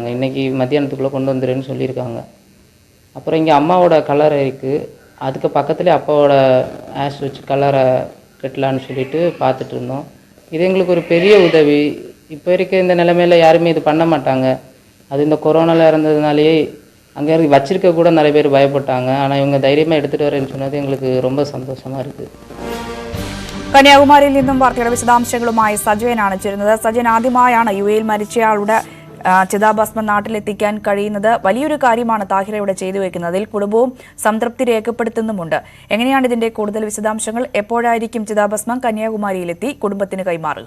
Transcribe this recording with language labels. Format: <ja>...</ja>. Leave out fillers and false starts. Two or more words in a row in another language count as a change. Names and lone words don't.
<ta>இன்றைக்கி மத்தியானத்துக்குள்ளே கொண்டு வந்துடுன்னு சொல்லியிருக்காங்க. அப்புறம் இங்கே அம்மாவோட கலர் இருக்குது, அதுக்கு பக்கத்துலேயே அப்பாவோட ஆஷ் வச்சு கலரை கட்டலான்னு சொல்லிட்டு பார்த்துட்டு இருந்தோம். இது எங்களுக்கு ஒரு பெரிய உதவி. இப்போ இருக்க இந்த நிலைமையில் யாருமே இது பண்ண மாட்டாங்க. அது இந்த கொரோனாவில் இருந்ததுனாலேயே அங்கே வச்சிருக்க கூட நிறைய பேர் பயப்பட்டாங்க. ஆனால் இவங்க தைரியமாக எடுத்துகிட்டு வரேன்னு சொன்னது எங்களுக்கு ரொம்ப சந்தோஷமாக இருக்குது.</ta> <ml>കന്യാകുമാരിയിൽ നിന്നും വാർത്തയുടെ വിശദാംശങ്ങളുമായി സജയനാണ് ചേരുന്നത്. സജയൻ, ആദ്യമായാണ് യുഎയിൽ മരിച്ചയാളുടെ ചിതാഭസ്മം നാട്ടിലെത്തിക്കാൻ കഴിയുന്നത്. വലിയൊരു കാര്യമാണ് താഹിറയുടെ ചെയ്തു വെക്കുന്നതിൽ കുടുംബവും സംതൃപ്തി രേഖപ്പെടുത്തുന്നുമുണ്ട്. എങ്ങനെയാണ് ഇതിന്റെ കൂടുതൽ വിശദാംശങ്ങൾ? എപ്പോഴായിരിക്കും ചിതാഭസ്മം കന്യാകുമാരിയിലെത്തി കുടുംബത്തിന് കൈമാറുക?</ml>